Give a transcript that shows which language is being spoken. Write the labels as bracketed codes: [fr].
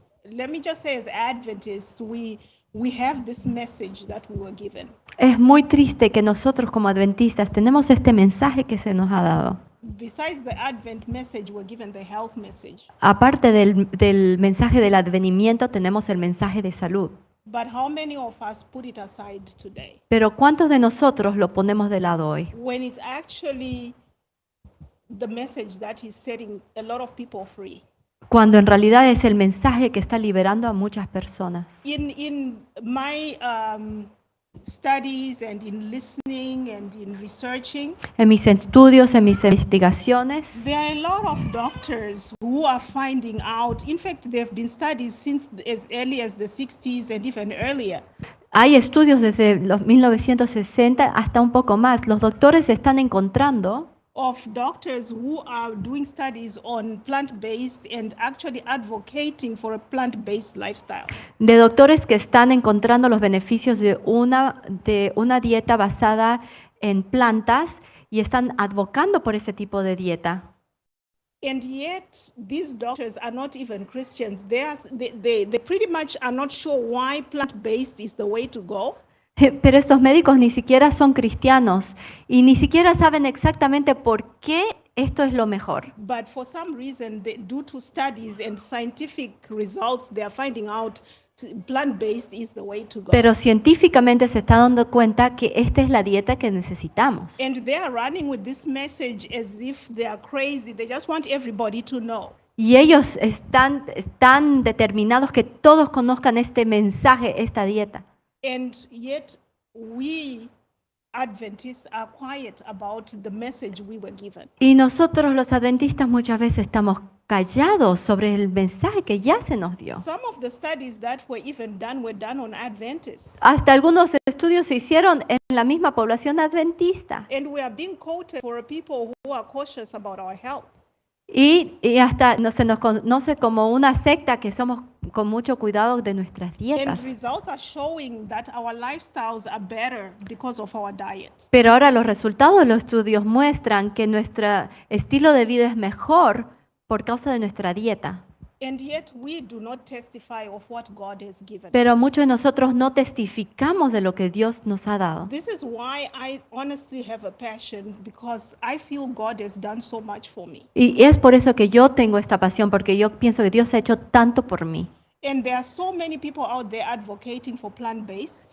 [en] let me just say, as Adventists, we have this message that we were given. [es] Es muy triste que nosotros como adventistas tenemos este mensaje que se nos ha dado. [en] Besides the Advent message, we're given the health message. [es] Aparte del mensaje del advenimiento, tenemos el mensaje de salud. [en] But how many of us put it aside today? [es] Pero ¿cuántos de nosotros lo ponemos de lado hoy? [en] When it's actually the message that is setting a lot of people free. [es] Cuando en realidad es el mensaje que está liberando a muchas personas. [en] In my studies and in listening and in researching, [es] En mis estudios, en mis investigaciones, [en] there are a lot of doctors who are finding out. In fact, there have been studies since as early as the 60s and even earlier. [es] hay estudios desde los 1960 hasta un poco más. Los doctores están encontrando [en] Of doctors who are doing studies on plant-based and actually advocating for a plant-based lifestyle. [es] de doctores que están encontrando los beneficios de una dieta basada en plantas y están advocando por ese tipo de dieta. [en] And yet, these doctors are not even Christians. They pretty much are not sure why plant-based is the way to go. [es] Pero estos médicos ni siquiera son cristianos y ni siquiera saben exactamente por qué esto es lo mejor. [en] But for some reason, due to studies and scientific results, they are finding out plant-based is the way to go. [es] Pero científicamente se está dando cuenta que esta es la dieta que necesitamos. [en] And they are running with this message as if they are crazy. They just want everybody to know. [es] Y ellos están tan determinados que todos conozcan este mensaje, esta dieta. [en] And yet, we Adventists are quiet about the message we were given. [es] Y nosotros los adventistas muchas veces estamos callados sobre el mensaje que ya se nos dio. [en] Some of the studies that were done on Adventists. [es] Hasta algunos estudios se hicieron en la misma población adventista. [en] And we are being quoted for people who are cautious about our health. [es] Y hasta se nos conoce como una secta que somos con mucho cuidado de nuestras dietas. [en] And results are showing that our lifestyles are better because of our diet. [es] Pero ahora los resultados de los estudios muestran que nuestro estilo de vida es mejor por causa de nuestra dieta. [en] And yet we do not testify of what God has given [es] Pero [en] us. [es] muchos de nosotros no testificamos de lo que Dios nos ha dado. [en] This is why I honestly have a passion, because I feel God has done so much for me. [es] Y es por eso que yo tengo esta pasión, porque yo pienso que Dios ha hecho tanto por mí. [en] And there are so many people out there advocating for plant-based.